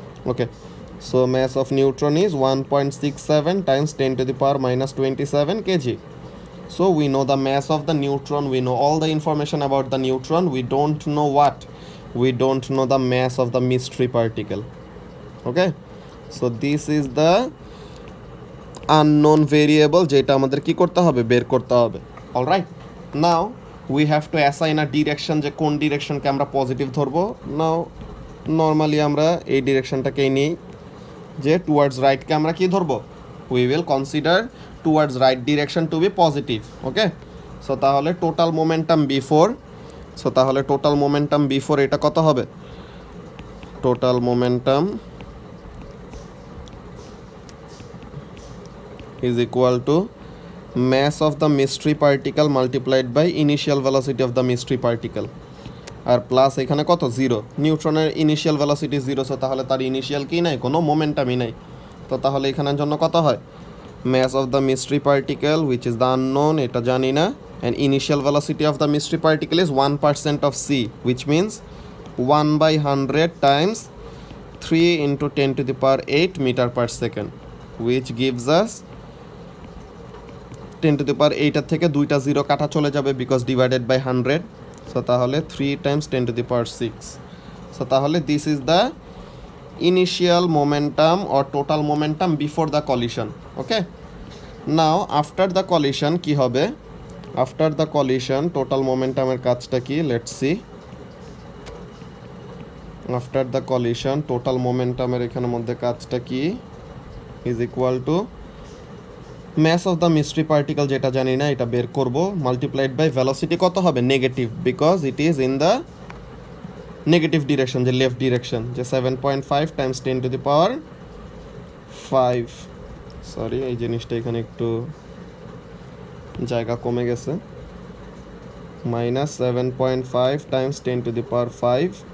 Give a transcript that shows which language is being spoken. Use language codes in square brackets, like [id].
[en] Okay, so mass of neutron is 1.67 times 10⁻27 kg. So we know the mass of the neutron, we know all the information about the neutron, we don't know what, we don't know the mass of the mystery particle. Okay, so this is the unknown variable [bn] যেটা আমাদের কি করতে হবে, বের করতে হবে। [en] alright, now we have to assign a direction, [bn] যে কোন ডিরেকশনকে আমরা পজিটিভ ধরবো। নাও নর্মালি আমরা এই ডিরেকশনটাকেই নিই, যে টুয়ার্ডস রাইটকে আমরা কি ধরবো, [en] We will consider towards right direction to be positive. Okay, so তাহলে total momentum before, [bn] সো তাহলে টোটাল মোমেন্টাম বিফোর এটা কত হবে, [en] total momentum is equal to mass of the mystery particle multiplied by initial velocity of the mystery particle, [bn] আর plus এখানে কত, zero, নিউট্রনের initial velocity zero, so তাহলে তার initial কি নাই, কোনো মোমেন্টামই নাই। তো তাহলে এখানের জন্য কত হয়, [en] mass of the mystery particle which is the unknown, [bn] এটা জানি না, [en] and initial velocity of the mystery particle is 1% of c, which means 1/100 times 3 into 10 to the power 8 meter per second, which gives us 10 to the power 8 [bn] এর থেকে দুইটা zero কাটা চলে যাবে, [en] Because divided by 100, so তাহলে 3 times 10 to the power 6, so তাহলে this is the initial momentum or total momentum before the collision. Okay, now after the collision [bn] কি হবে, [en] after the collision [bn] টোটাল মোমেন্টামের কাজটা কি, [en] Let's see. After the collision total মোমেন্টামের এখানের মধ্যে কাজটা কি, is equal to mass of the mystery particle [bn] যেটা জানি না এটা বের করব, [en] multiplied by velocity কত হবে, negative, because it is in the negative direction, যে left direction, যে 7.5 times 10 to the power 5, [bn] sorry এই জিনিসটা এখানে একটু জায়গা কমে গেছে, [en] minus 7.5 times 10 to the power 5